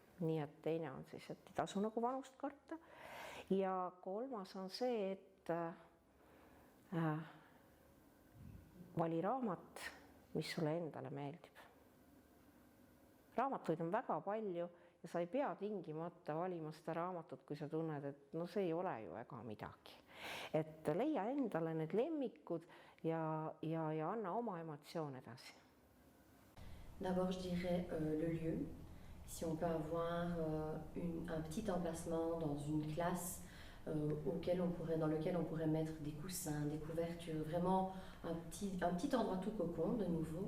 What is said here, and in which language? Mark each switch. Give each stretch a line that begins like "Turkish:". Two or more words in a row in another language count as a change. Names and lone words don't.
Estonian: Nii et teine on siis, et ei tasu nagu vanust karta. Ja kolmas on see, et vali raamat, mis sulle endale meeldib. Raamatuid on väga palju ja sa ei pea tingimata valima seda raamatut, kui sa tunned, et no see ei ole ju ega midagi. Et leia endale need lemmikud ja anna oma emotsioon edasi.
French: D'abord, je dirais le lieu. Si on peut avoir un petit emplacement dans une classe dans lequel on pourrait mettre des coussins, des couvertures, vraiment un petit endroit tout cocon de nouveau.